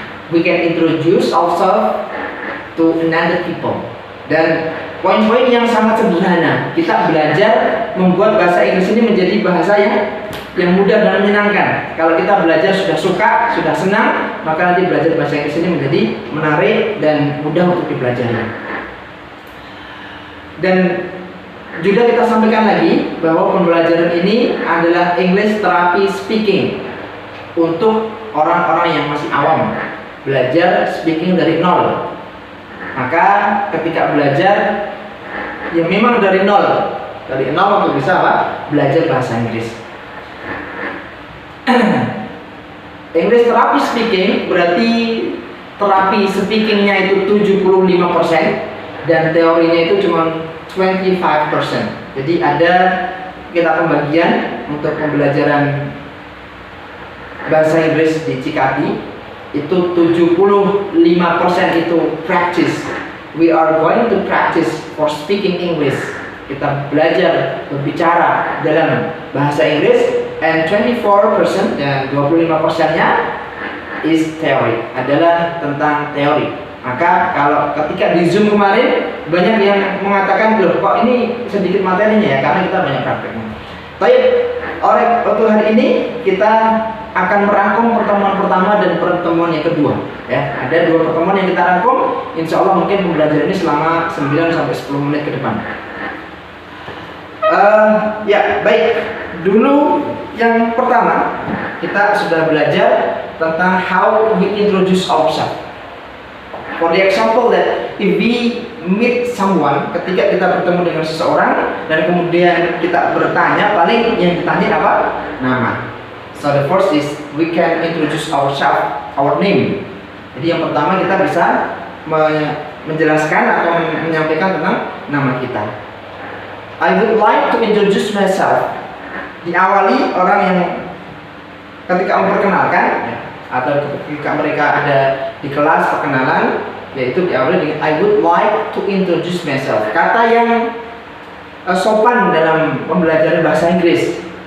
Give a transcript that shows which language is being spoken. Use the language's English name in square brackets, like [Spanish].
[English] We can introduce ourselves to another people. [Indonesian] Dan poin-poin yang sangat sederhana, kita belajar membuat bahasa Inggris ini menjadi bahasa yang mudah dan menyenangkan. Kalau kita belajar sudah suka, sudah senang, maka nanti belajar bahasa Inggris ini menjadi menarik dan mudah untuk dipelajari. Dan juga kita sampaikan lagi bahwa pembelajaran ini adalah English Therapy Speaking untuk orang-orang yang masih awam, belajar speaking dari nol. Maka ketika belajar yang memang dari nol untuk bisa apa? Belajar bahasa Inggris. English Therapy Speaking berarti terapi speakingnya itu 75% dan teorinya itu cuma 25%. Jadi ada kita pembagian untuk pembelajaran bahasa Inggris di Cikati itu 75% itu practice. [English] We are going to practice for speaking English. [Indonesian] Kita belajar berbicara dalam bahasa Inggris, and 24% dan 25%-nya [English] is theory, [Indonesian] adalah tentang teori. Maka kalau ketika di Zoom kemarin banyak yang mengatakan, loh kok ini sedikit materinya ya, karena kita banyak prakteknya. Baik, untuk hari ini kita akan merangkum pertemuan pertama dan pertemuan yang kedua. Ya, ada 2 pertemuan yang kita rangkum. Insya Allah mungkin pembelajaran ini selama 9-10 menit ke depan. Ya, baik. Dulu yang pertama kita sudah belajar tentang [English] how we introduce ourselves. For the example that if we meet someone, [Indonesian] ketika kita bertemu dengan seseorang dan kemudian kita bertanya, paling yang ditanya apa? Nama. [English] So the first is we can introduce ourselves, our name. [Indonesian] Jadi yang pertama kita bisa menjelaskan atau menyampaikan tentang nama kita. [English] I would like to introduce myself. [Indonesian] Diawali orang yang ketika memperkenalkan atau ketika mereka ada di kelas perkenalan, yaitu diawali dengan [English] I would like to introduce myself. [Indonesian] Kata yang sopan dalam pembelajaran bahasa Inggris.